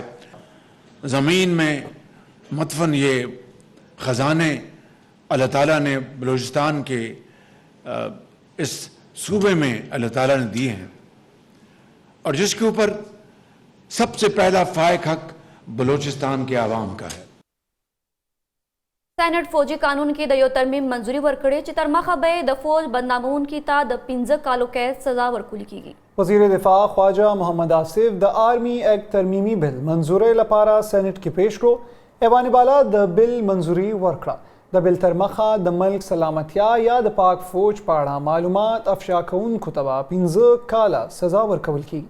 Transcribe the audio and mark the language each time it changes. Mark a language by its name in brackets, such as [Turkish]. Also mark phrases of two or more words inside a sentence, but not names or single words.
[Hindi] ज़मीन में मतफ़न ये ख़जाने अल्लाह ताला ने बलूचिस्तान के इस सूबे में अल्लाह ताला ने दिए हैं और जिसके ऊपर सबसे पहला फ़ायक हक बलूचिस्तान के आवाम का है. [Pashto] سینټ فوجي قانون کې د یو ترمیم منځوري ورکړې چې تر مخه به د فوج بدنامونکي ته د 15 کالو قید سزا ورکول کیږي. وزیر دفاع خواجه محمد آصف د [English] Army Act [Pashto] ترمیمي بل منظوري لپاره سېنات کې پیش کړو. ایوان بالا د بل منظوري ورکړه. د بل تر مخه د ملک سلامتیا یا د پاک فوج په اړه معلومات افشا کوونکو ته 15 کاله سزا ورکول کیږي.